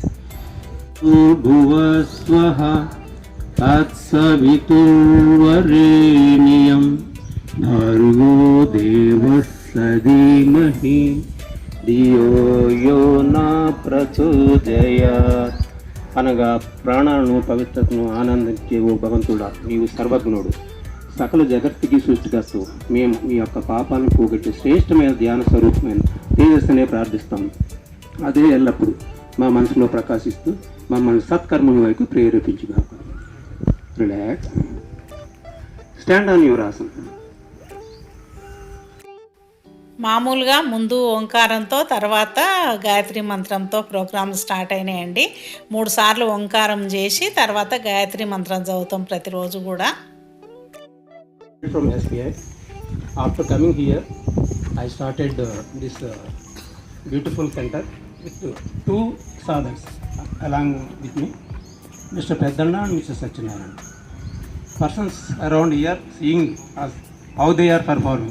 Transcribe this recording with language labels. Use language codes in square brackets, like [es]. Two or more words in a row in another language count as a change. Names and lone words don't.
[sa] भुवस्स्वः तत्सवितुर्वरेण्यं भर्गो देवस्य धीमहि धियो यो नः प्रचोदयात्. [te] అనగా ప్రాణాలను పవిత్రతను ఆనందించే ఓ భగవంతుడా, నీవు సర్వజ్ఞుడు, సకల జగత్తుకి సృష్టికర్తు. మేము మీ యొక్క పాపాలను పోగొట్టి శ్రేష్టమైన ధ్యాన స్వరూపమైన తేజస్సునే ప్రార్థిస్తాము. అదే ఎల్లప్పుడూ మా మనసులో ప్రకాశిస్తూ మమ్మల్ని సత్కర్మల వైపు ప్రేరేపించుగాక. [en] Relax. Stand on your asan. [te] మామూలుగా ముందు ఓంకారంతో తర్వాత గాయత్రి మంత్రంతో ప్రోగ్రాంలు స్టార్ట్ అయినాయండి. 3 సార్లు ఓంకారం చేసి తర్వాత గాయత్రి మంత్రం చదువుతాం ప్రతిరోజు కూడా. [en] From SBI. After coming here, I started this beautiful center with 2 sadhaks along with me, Mr. Peddana and Mr. Satyanarayana. Persons around here seeing us how they are performing.